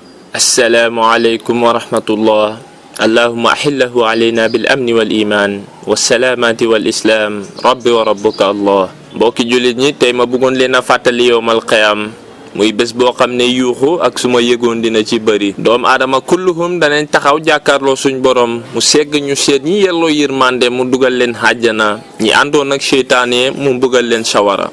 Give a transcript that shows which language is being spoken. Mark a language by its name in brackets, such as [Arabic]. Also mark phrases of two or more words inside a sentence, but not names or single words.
[Arabic] السلام عليكم ورحمة الله. اللهم أحله علينا بالأمن والإيمان والسلامة والإسلام ربي وربك الله. [Wolof] mbokki jullit ñi tey ma bëggoon leen a fàttali [Arabic] يوم القيامة [Wolof] muy bés boo xam ne yuuxu ak suma yëgoon dina ci bëri. doomu aadama kulluhum danañ taxaw jàkkaarloo suñ borom mu segg ñu seet ñi yelloo yërmande mu dugal leen àjjana, ñi àndoon ak seytaane mu mbugal leen sawara.